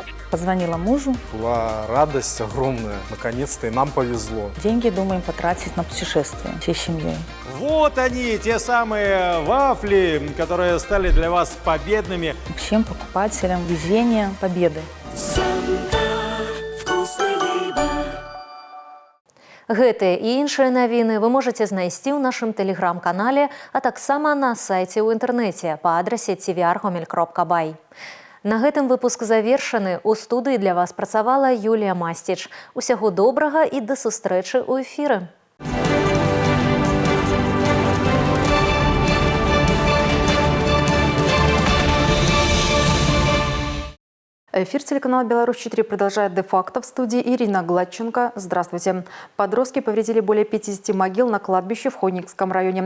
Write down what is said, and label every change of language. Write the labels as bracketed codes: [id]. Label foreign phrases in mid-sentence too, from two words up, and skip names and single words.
[ru] Позвонила мужу. Была радость огромная. Наконец-то и нам повезло. Деньги думаем потратить на путешествие всей семьей. Вот они, те самые вафли, которые стали для вас победными. Всем покупателям везения, победы. [be] Гэтыя і іншыя навіны вы можаце знайсці ў нашым тэлеграм-канале, а таксама на сайце ў інтэрнэце па адрасе tvr.gomel.by. На гэтым выпуск завершаны. У студыі для вас працавала Юлія Масціч. Усяго добрага і да сустрэчы ў эфіры. [ru] Эфир телеканала «Беларусь-4» продолжает де-факто. В студии Ирина Гладченко. Здравствуйте. Подростки повредили более 50 могил на кладбище в Хойникском районе.